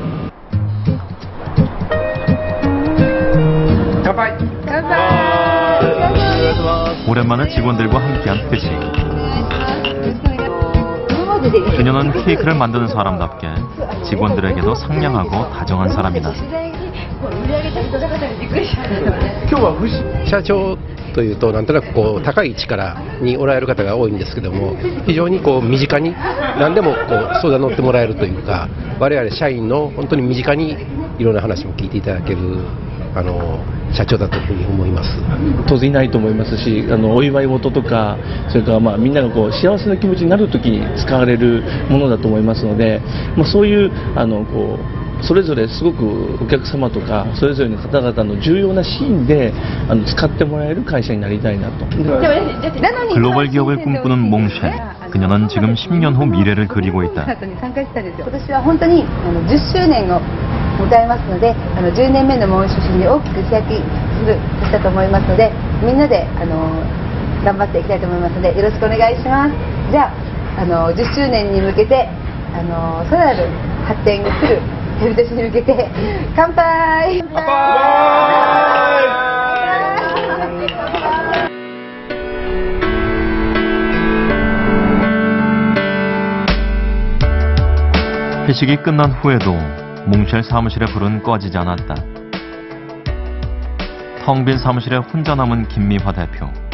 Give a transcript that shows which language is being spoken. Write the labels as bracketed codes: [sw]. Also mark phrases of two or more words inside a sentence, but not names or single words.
[ja] 乾杯! [ko] 오랜만에 직원들과 함께한 회식. 그녀는 케이크를 만드는 사람답게 직원들에게도 상냥하고 다정한 사람이다. [ja] 社長というとなんとなく高い位置からにおられる方が多いんですけども、非常に身近に何でも相談乗ってもらえるというか、我々社員の本当に身近にいろんな話も聞いていただける社長だというふうに思います。当然いないと思いますし、お祝い事とか、それからみんなが幸せな気持ちになるときに使われるものだと思いますので、そういうそれぞれすごくお客様とかそれぞれの方々の重要なシーンで使ってもらえる会社になりたいなと. [ko] 글로벌 기업을 꿈꾸는 몽쉘. 그녀는 지금 10년 후 미래를 그리고 있다. [ja] 今年は本当に10周年を迎えますので、10年目のモンシュに大きく飛躍したと思いますので、みんなで頑張っていきたいと思いますので、よろしくお願いします。じゃあ10周年に向けてさらなる発展するヘルテシに向けて乾杯！ [ko] 회식이 끝난 후에도 몽쉘 사무실의 불은 꺼지지 않았다. 텅 빈 사무실에 혼자 남은 김미화 대표.